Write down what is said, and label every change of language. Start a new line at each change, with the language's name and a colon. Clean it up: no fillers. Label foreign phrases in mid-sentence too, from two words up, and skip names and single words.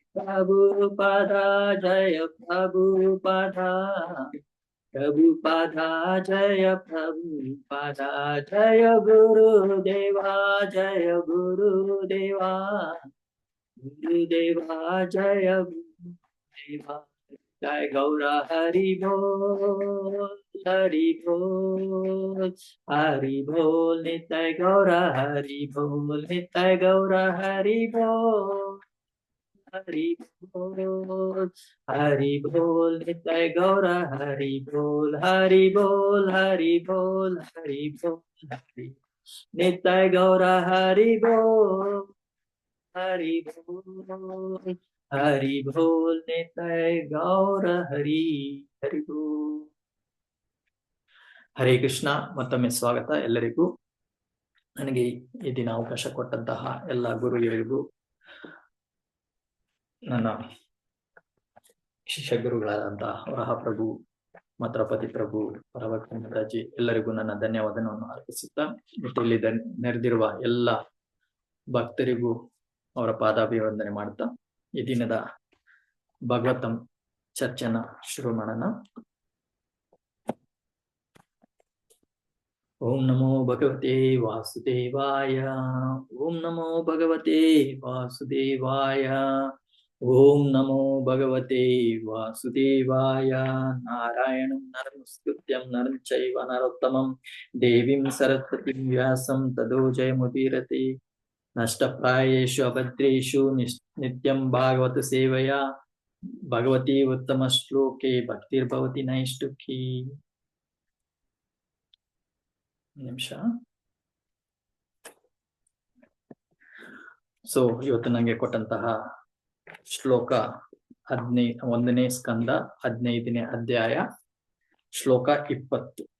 Kannada: ಪ್ರಭುಪಾದ ಜಯ ಪ್ರಭುಪಾದ, ಪ್ರಭುಪಾದ ಜಯ ಪ್ರಭುಪಾದ, ಜಯ ಗುರುದೇವಾ ಜಯ ಗುರುದೇವಾ, ಗುರುದೇವಾ ಜಯ ಗುರುದೇವಾ.
Hindi: जय गौरा हरि बोल, हरि बोल, हरि बोल नित्य गौरा हरि बोल, नित्य गौरा हरि बोल, हरि बोल, हरि बोल नित्य गौरा हरि बोल, हरि बोल, हरि बोल, हरि बोल, हरि नित्य गौरा हरि बोल, हरि बोल, हरि बोल नित्य गौर हरि. हरि बोल.
Kannada: ಹರೇ ಕೃಷ್ಣ. ಮತ್ತೊಮ್ಮೆ ಸ್ವಾಗತ ಎಲ್ಲರಿಗೂ. ನನಗೆ ಈ ದಿನ ಅವಕಾಶ ಕೊಟ್ಟಂತಹ ಎಲ್ಲ ಗುರುಗಳಿಗೂ, ನನ್ನ ಶಿಷ್ಯ ಗುರುಗಳಾದಂತಹ ವರಹ ಪ್ರಭು, ಮತ್ರಪತಿ ಪ್ರಭು, ಪರಭಕ್ತ ಮಾತಾಜಿ ಎಲ್ಲರಿಗೂ ನನ್ನ ಧನ್ಯವಾದವನ್ನು ಅರ್ಪಿಸುತ್ತಾ, ಮತ್ತು ಇಲ್ಲಿ ನೆರೆದಿರುವ ಎಲ್ಲ ಭಕ್ತರಿಗೂ ಅವರ ಪಾದಾಭಿವಂದನೆ ಮಾಡುತ್ತಾ ಈ ದಿನದ ಭಾಗವತಂ ಚರ್ಚೆನ ಶುರು ಮಾಡೋಣ.
Sanskrit: ಓಂ ನಮೋ ಭಗವತೆ ವಾಸುದೇವಾಯ, ಓಂ ನಮೋ ಭಗವತೆ ವಾಸುದೇವಾಯ, ಓಂ ನಮೋ ಭಗವತೆ ವಾಸುದೇವಾಯ. ನಾರಾಯಣಂ ನಮಸ್ಕೃತ್ಯಂ ನರಂ ಚೈವ ನರೋತ್ತಮಂ ದೇವೀಂ ಸರಸ್ವತಿಂ ವ್ಯಾಸಂ ತದೋ ಜಯಮುದೀರತೆ. ನಷ್ಟಪ್ರಾಯೇಷು ಅಭದ್ರೇಷು ನಿತ್ಯಂ ಭಾಗವತ ಸೇವೆಯ ಭಗವತಿ ಉತ್ತಮ ಶ್ಲೋಕೆ ಭಕ್ತಿರ್ಭವತಿ ನೈಷ್ಠುಕಿ.
Kannada: ನಿಮಿಷ. ಸೊ ಇವತ್ತು ನಂಗೆ ಕೊಟ್ಟಂತಹ ಶ್ಲೋಕ 1ನೇ ಸ್ಕಂದ 15ನೇ ಅಧ್ಯಾಯ ಶ್ಲೋಕ 20.